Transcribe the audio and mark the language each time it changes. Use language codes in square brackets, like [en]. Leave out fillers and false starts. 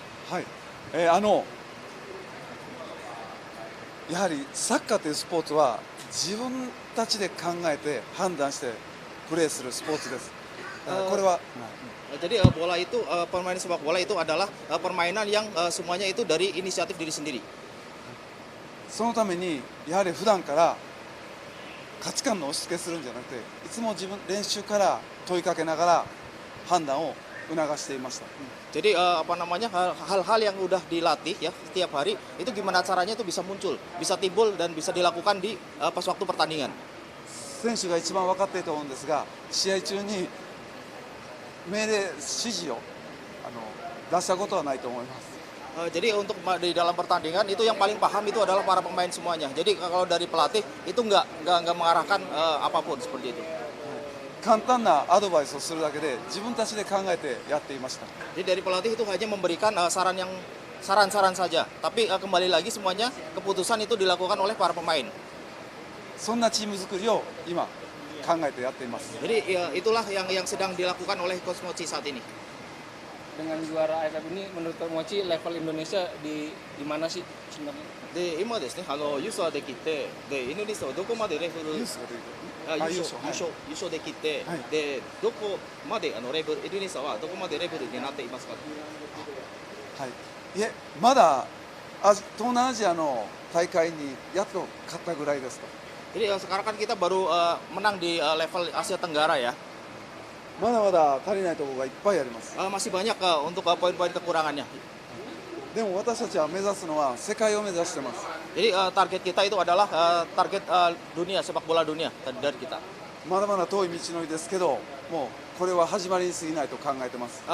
[ja] はい、やはりサッカーというスポーツは自分たちで考えて判断してプレーするスポーツです。これは、 [id] Jadi bola itu permainan sepak bola itu adalah permainan yang semuanya itu dari inisiatif diri sendiri. [ja] そのためにやはり普段から価値観の押し付けするんじゃなくて、いつも練習から問いかけながら判断を促していました。 [id] Jadi hal-hal yang udah dilatih ya setiap hari itu gimana caranya itu bisa muncul, bisa timbul dan bisa dilakukan di pas waktu pertandingan. [ja] 選手が一番分かっていると思うんですが、試合中に命令指示を出したことはないと思います。 [id] Jadi untuk di dalam pertandingan itu yang paling paham itu adalah para pemain semuanya. Jadi kalau dari pelatih itu nggak mengarahkan apapun seperti itu. [ja] 簡単なアドバイスをするだけで自分たちで考えてやっていました。 [id] Jadi dari pelatih itu hanya memberikan saran-saran saja. Tapi kembali lagi semuanya keputusan itu dilakukan oleh para pemain. [ja] そんなチーム作りを今考えてやっています。 [id] Jadi ya, itulah yang sedang dilakukan oleh Coach Mochi saat ini. Dengan juara AFF ini menurut Coach Mochi level Indonesia di mana sih sebenarnya? [ja] で今ですね、優勝できて、でインドネシアはどこまでレベルニュースが出て優勝できて、はいでどこまでレベルインドネシアはどこまでレベルになっていますか。はい、いえまだ東南アジアの大会にやっと勝ったぐらいですと。 [id] Jadi sekarang kan kita baru menang di level Asia Tenggara ya. [ja] まだまだ足りないところがいっぱいあります。 [id] Masih banyak untuk poin-poin kekurangannya. [ja] でも私たちは目指すのは世界を目指してます。 [id] Jadi target kita itu adalah target dunia, sepak bola dunia dari kita. [ja] まだまだ遠い道のりですけど、もうこれは始まりに過ぎないと考えてます。